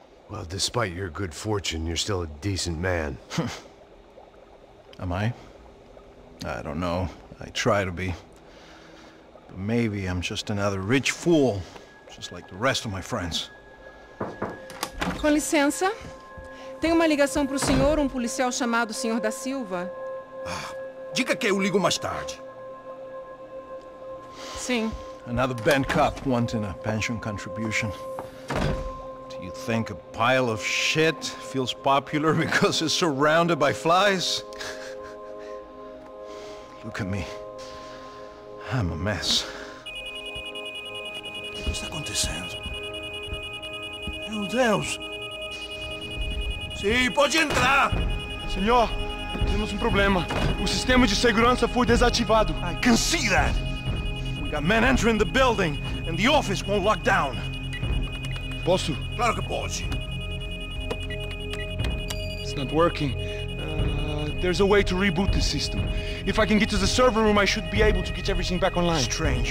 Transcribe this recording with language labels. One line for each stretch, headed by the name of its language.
English: Well, despite your good fortune, you're still a decent man. Am I? I don't know. I try to be. But maybe I'm just another rich fool, just like the rest of my friends.
Portuguese: Com licença. Tem uma ligação para o senhor, um policial chamado Sr. da Silva. Diga que eu ligo mais tarde. Sim.
English: Another band cop wanting a pension contribution. Do you think a pile of shit feels popular because it's surrounded by flies? Look at me. I'm a mess.
Portuguese: O que está acontecendo? Meu Deus! Sim, pode entrar! Senhor, temos um problema. O sistema de segurança foi desativado.
English: I can see that. We got men entering the building and the office won't lock down.
Portuguese: Posso? Claro que pode.
English: It's not working. There's a way to reboot the system. If I can get to the server room, I should be able to get everything back online. Strange.